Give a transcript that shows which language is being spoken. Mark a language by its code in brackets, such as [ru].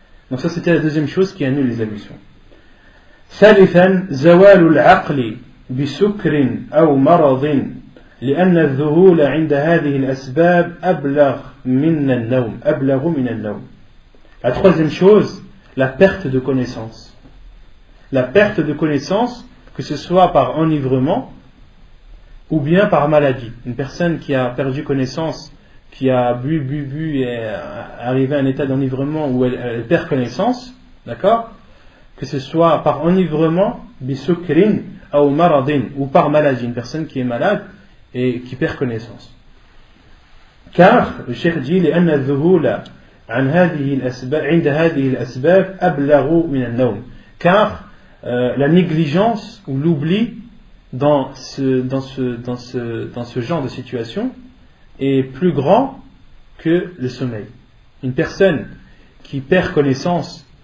[fr] Donc ça c'était la deuxième chose qui annule les ablutions. [ar] ثالثا زوال العقل بسكر أو مرض لأن الذهول عند هذه الأسباب أبلغ من النوم. [fr] La troisième chose, la perte de connaissance. La perte de connaissance, que ce soit par enivrement ou bien par maladie. Une personne qui a perdu connaissance, qui a bu et est arrivée à un état d'enivrement où elle perd connaissance, d'accord? Que ce soit par enivrement, bisukrin ou maradin, ou par maladie, une personne qui est malade et qui perd connaissance. Car, le cheikh dit, [ar] لأن الذهول عن هذه الأسباب عند هذه الأسباب أبلغ من النوم. [fr] Car la négligence ou l'oubli dans ce genre de situation est plus grand que le sommeil. Une personne qui perd connaissance